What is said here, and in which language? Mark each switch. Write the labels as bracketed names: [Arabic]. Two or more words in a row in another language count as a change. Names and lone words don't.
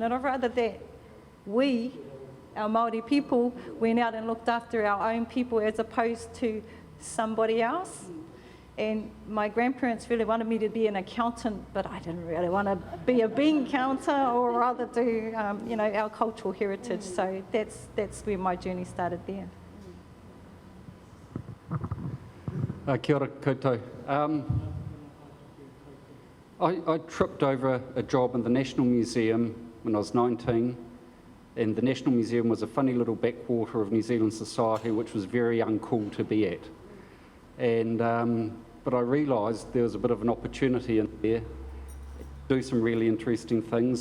[English] And I'd rather that we, our Māori people, went out and looked after our own people as opposed to somebody else. And my grandparents really wanted me to be an accountant, but I didn't really want to be a bean counter, or rather do, you know, our cultural heritage. So that's where my journey started there. [Māori] Kia ora koutou. [English] I tripped over a job in the National Museum when I was 19. And the National Museum was a funny little backwater of New Zealand society, which was very uncool to be at. And, but I realised there was a bit of an opportunity in there to do some really interesting things.